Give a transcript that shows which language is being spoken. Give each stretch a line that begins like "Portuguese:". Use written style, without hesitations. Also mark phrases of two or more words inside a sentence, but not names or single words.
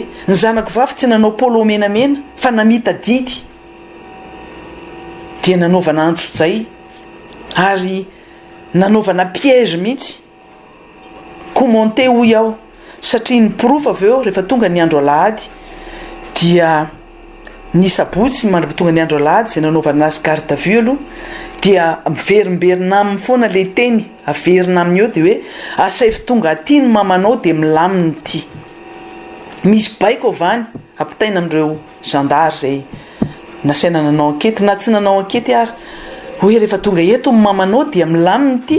Malagasy: Ny zanako vavy tsy nanao polo menamena fa namita didy dia nanaovana antso-jay ary nanaovana piège mihitsy.
French: Coup monté
Malagasy: hoy aho satria ny proof avy eo rehefa tonga ny andro alahady dia ny sabotsy mandra-tonga ny andro alahady izay nanaovana azy
French: garde à vue
Malagasy: aloha dia miverimberina aminy foana le teny averina aminy eo dia hoe asavy tonga aty ny mamanao dia milaminy ity. Misy baiko avany ampitaina amin'ireo zandary izay nasaina nanao enquête na tsy nanao enquête ary hoe rehefa tonga eto ny mamanao dia milaminy ity.